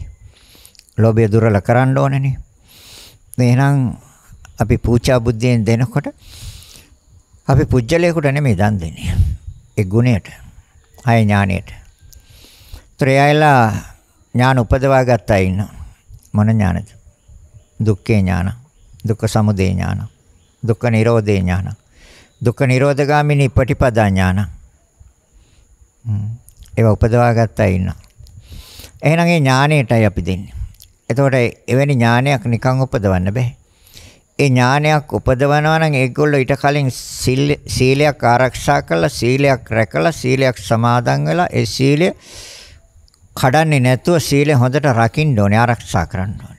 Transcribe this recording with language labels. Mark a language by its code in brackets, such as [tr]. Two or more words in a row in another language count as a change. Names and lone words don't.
[si] ලෝභය දුර්වල කරන්න ඕනනේ. එහෙනම් අපි පූජා බුද්ධියෙන් දෙනකොට අපි පුජ්‍යලයකට නෙමෙයි දන් දෙන්නේ. ඒ ගුණයට, ආය ඥාණයට. ත්‍රයයලා ඥාන උපදවා ගත්තා ඉන්න. මොන ඥානද? [pi] දුක්ඛේ ඥාන, දුක්ඛ සමුදය ඥාන, දුක්ඛ නිරෝධේ ඥාන, දුක්ඛ නිරෝධගාමිනී පටිපදා ඥාන. [si] ඒවා උපදවා ගත්තා ඉන්න. එහෙනම් ඒ ඥාණයටයි අපි දෙන්නේ. එතකොට එවැනි ඥානයක් නිකන් උපදවන්න බෑ. ඒ ඥානයක් උපදවනවා නම් ඒගොල්ලෝ ඊට කලින් සීලයක් ආරක්ෂා කරලා සීලයක් රැකලා සීලයක් සමාදන් වෙලා ඒ සීලය කඩන්නේ නැතුව සීලය හොඳට රකින්න ඕනේ ආරක්ෂා කරන්න ඕනේ.